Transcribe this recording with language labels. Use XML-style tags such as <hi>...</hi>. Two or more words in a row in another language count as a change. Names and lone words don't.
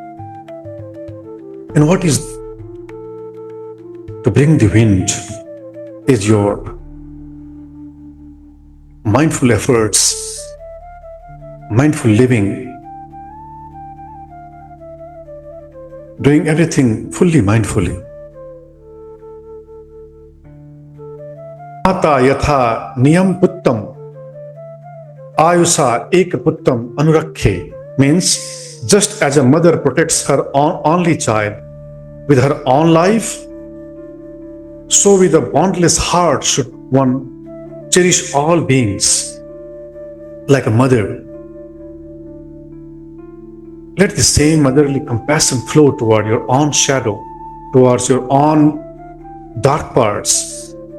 <en>And what is to bring the wind is your mindful efforts, mindful living, doing everything fully mindfully.</en> <pi>Mata yatha niyam puttam ayusa ek puttam anurakhe</pi> <en>means just as a mother protects her only child with her own life, so with a boundless heart should one cherish all beings like a mother. Let the same motherly compassion flow toward your own shadow, towards your own dark parts.</en>